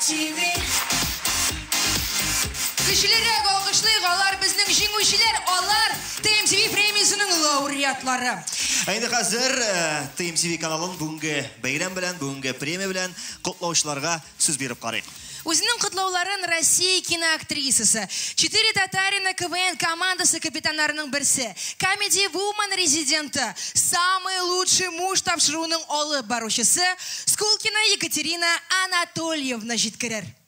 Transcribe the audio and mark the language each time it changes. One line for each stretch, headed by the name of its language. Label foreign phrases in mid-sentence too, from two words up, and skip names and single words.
Tatar: Кешеләргә алкышлыйк, алар безнең җиңүчеләр, алар TMTV премиясының лауреатлары. Инде хәзер TMTV каналын бүгенге бәйрәм белән, бүгенге премия белән котлаучыларга сүз биреп карыйк. Үзенең котлауларын Россия киноактрисасы, 4 Татарина КВН командасы капитаннарының берсе, Comedy Woman резиденты, самый лучший муж тапшыруның алып баручысы Скулкина Екатерина Анатольевна җиткерер.